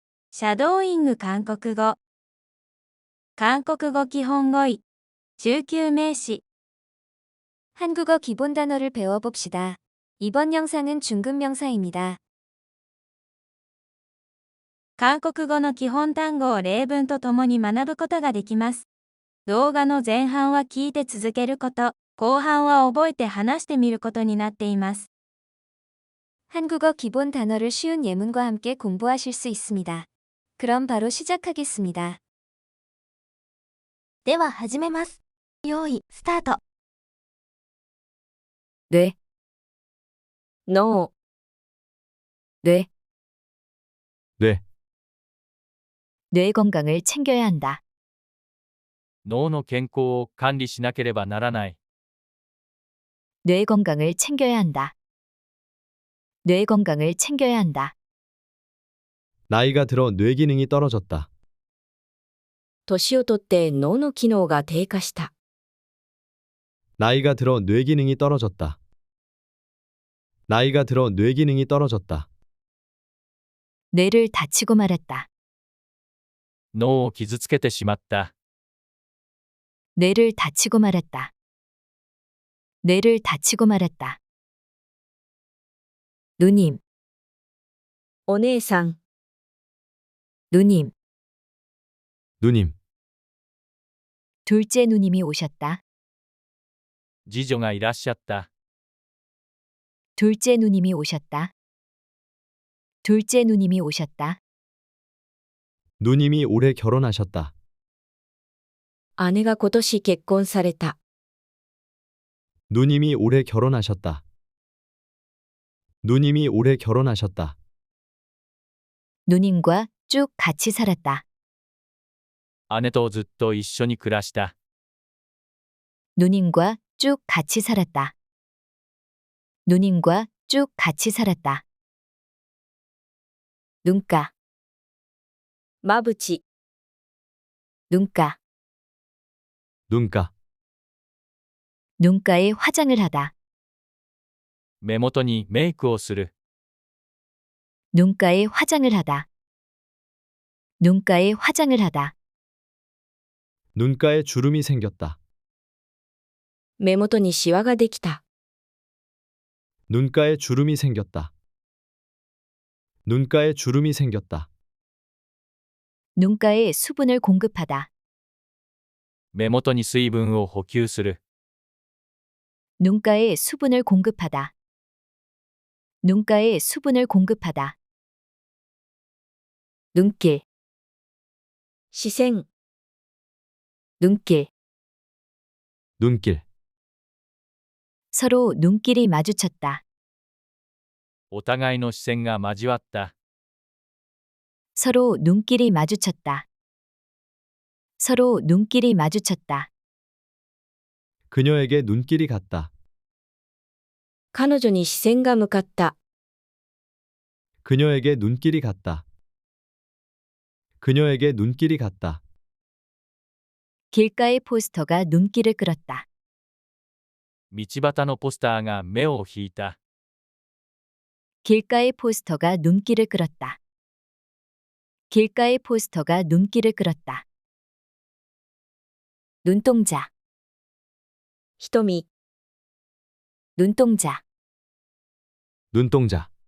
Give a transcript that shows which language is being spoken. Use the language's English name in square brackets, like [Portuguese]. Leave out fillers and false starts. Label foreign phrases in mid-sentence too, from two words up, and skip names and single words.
[Japanese] シャドーイング韓国語。韓国語基本語彙。中級名詞。 [Korean] 한국어 기본 단어를 배워봅시다. 이번 영상은 중급 명사입니다. [Japanese] 韓国語の基本単語を例文とともに学ぶことができます。動画の前半は聞いて続けること、後半は覚えて話してみることになっています。 [Korean] 한국어 기본 단어를 쉬운 예문과 함께 공부하실 수 있습니다. 그럼 바로 시작하겠습니다. [Japanese] では始めます。用意、スタート。 [Korean] 뇌,脳, 뇌, 뇌, 뇌 건강을 챙겨야 한다. [Japanese] 脳の健康を管理しなければならない。 [Korean] 뇌 건강을 챙겨야 한다. 뇌 건강을 챙겨야 한다. 나이가 들어 뇌 기능이 떨어졌다. [Japanese] 年をとって脳の機能が低下した。 [Korean] 나이가 들어 뇌 기능이 떨어졌다. 나이가 들어 뇌 기능이 떨어졌다. 뇌를 다치고 말았다. [Japanese] 脳を傷つけてしまった。 [Korean] 뇌를 다치고 말았다. 뇌를 다치고 말았다. 누님, [Japanese] お姉さん、 [Korean] 누님, 누님, 둘째 누님이 오셨다. [Japanese] 次女がいらっしゃった。 [Korean] 둘째 누님이 오셨다. 둘째 누님이 오셨다. 누님이 올해 결혼하셨다. [Japanese] 姉が今年結婚された。 [Korean] 누님이 올해 결혼하셨다. 누님이 올해 결혼하셨다. 누님과 쭉 같이 살았다. [Japanese] 姉とずっと一緒に暮らした。 [Korean] 누님과 쭉 같이 살았다. 누님과 쭉 같이 살았다. 눈가, [Japanese] まぶち、 [Korean] 눈가, 눈가, 눈가에 화장을 하다. [Japanese] 目元にメイクをする。 [Korean] 눈가에 화장을 하다. 눈가에 화장을 하다. 눈가에 주름이 생겼다. [Japanese] 目元にシワができた。 [Korean] 눈가에 주름이 생겼다. 눈가에 주름이 생겼다. 눈가에 수분을 공급하다. [Japanese] 目元に水分を補給する。 [Korean] 눈가에 수분을 공급하다. 눈가에 수분을 공급하다. 눈길, [Japanese] 視線、 [Korean] 눈길. 눈길, 서로 눈길이 마주쳤다. [Japanese] お互いの視線が交わった。 [Korean] 서로 눈길이 마주쳤다. 서로 눈길이 마주쳤다. 그녀에게 눈길이 갔다. [Japanese] 彼女に視線が向かった。 [Korean] 그녀에게 눈길이 갔다. 그녀에게 눈길이 갔다. 길가의 포스터가 눈길을 끌었다. [Japanese] 道端のポスターが目を引いた。 [Korean] 길가의 포스터가 눈길을 끌었다. 길가의 포스터가 눈길을 끌었다. 눈동자, [Japanese] 瞳、 [Korean] 눈동자. 눈동자,